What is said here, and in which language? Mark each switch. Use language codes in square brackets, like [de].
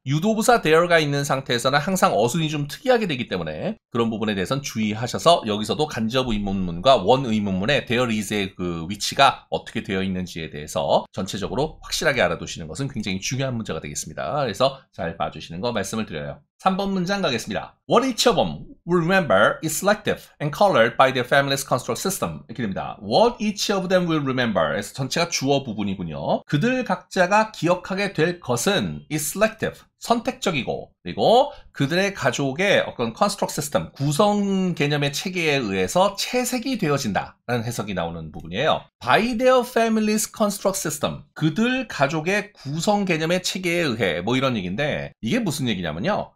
[ko] 유도부사 there가 있는 상태에서는 항상 어순이 좀 특이하게 되기 때문에 그런 부분에 대해서는 주의하셔서 여기서도 간접 의문문과 원 의문문의 there is의 그 위치가 어떻게 되어 있는지에 대해서 전체적으로 확실하게 알아두시는 것은 굉장히 중요한 문제가 되겠습니다. 그래서 잘 봐주시는 거 말씀을 드려요. 3번 문장 가겠습니다. [en] What each of them will remember is selective and colored by their family's construct system. [ko] 이렇게 됩니다. [en] What each of them will remember. [ko] 그래서 전체가 주어 부분이군요. 그들 각자가 기억하게 될 것은 [en] is selective. [ko] 선택적이고 그리고 그들의 가족의 어떤 construct system, 구성 개념의 체계에 의해서 채색이 되어진다 라는 해석이 나오는 부분이에요. [en] By their family's construct system, [ko] 그들 가족의 구성 개념의 체계에 의해 뭐 이런 얘기인데 이게 무슨 얘기냐면요.